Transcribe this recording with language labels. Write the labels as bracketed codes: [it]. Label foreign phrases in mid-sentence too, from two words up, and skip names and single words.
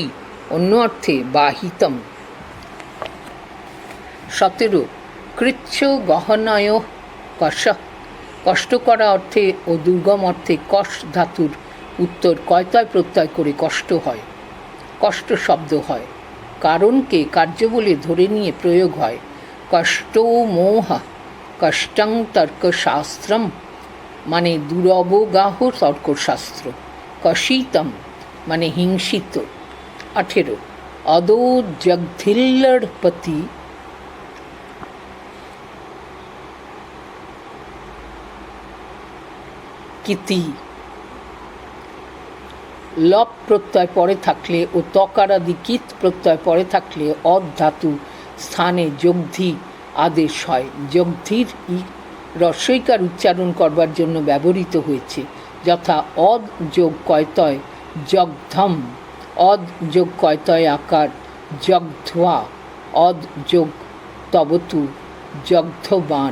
[bn] অন্য অর্থে বাহিতম। 17 কৃচ্ছ গহনয় কষ। কষ্ট করা অর্থে ও দুর্গম অর্থে কষ ধাতুর উত্তর কয়তয় প্রত্যয় করে কষ্ট হয়, কষ্ট শব্দ হয়। কারণকে কার্য বলে ধরে নিয়ে প্রয়োগ হয়। [sa] কষ্টো মোহ কষ্টং তর্কশাস্ত্রম [bn] মানে দুরবগাহ তর্কশাস্ত্র। কষিতম মানে হিংসিত। 18 [sa] অদো জগধিল্লড়পতি কিতি। [bn] লপ প্রত্যয় পরে থাকলে ও তকারাদি কিত প্রত্যয় পরে থাকলে অদ ধাতু স্থানে জগধি আদেশ হয়। জগধির রস্বইকার উচ্চারণ করবার জন্য ব্যবহৃত হয়েছে, যথা অদ যোগ কয়তয় জগধম, অদ যোগ কয়তয় আকার জগধ্বা, অদ যোগ তবতু জগধবান।